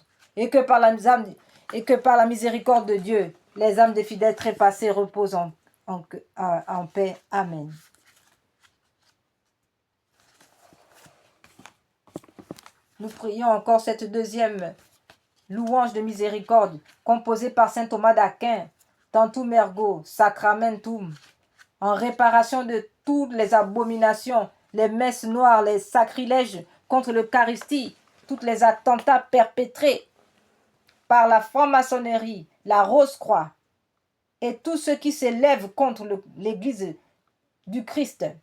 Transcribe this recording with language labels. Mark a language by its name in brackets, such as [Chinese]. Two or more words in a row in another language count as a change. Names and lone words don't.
[French] Et que par la miséricorde de Dieu, les âmes des fidèles trépassés reposent en paix. Amen. Nous prions encore cette deuxième louange de miséricorde composée par saint Thomas d'Aquin, [Latin] Tantum ergo sacramentum, [French] en réparation de toutes les abominations, les messes noires, les sacrilèges contre l'Eucharistie, tous les attentats perpétrés par la franc-maçonnerie, la Rose-Croix et tout ce qui s'élève contre l'Église du Christ.